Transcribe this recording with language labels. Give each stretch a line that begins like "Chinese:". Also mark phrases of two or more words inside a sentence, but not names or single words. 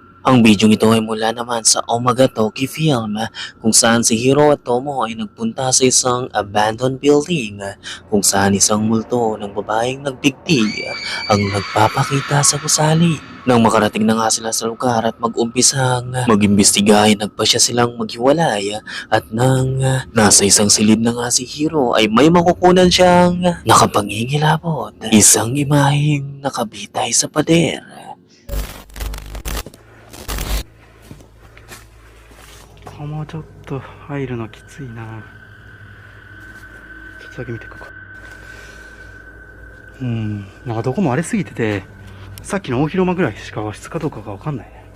Filipino: Ang bidyong ito ay mula naman sa Omagatoki Film kung saan si Hiro at Tomo ay nagpunta sa isang
English: abandoned building
Filipino: kung saan isang multo ng babaeng nagbigti ang nagpapakita sa gusali. Nang makarating na nga sila sa lugar at mag-umpisang mag-imbestiga ay nagpasya silang maghiwalay at nang nasa isang silid na nga si Hiro ay may makukunan siyang nakapangingilabot. Isang imaheng nakabitay sa pader.
Japanese: ここもちょっと入るのきついな。ちょっとだけ見ていこうか。なんかどこも荒れすぎてて、さっきの大広間ぐらいしか和室かどうかがわかんないね。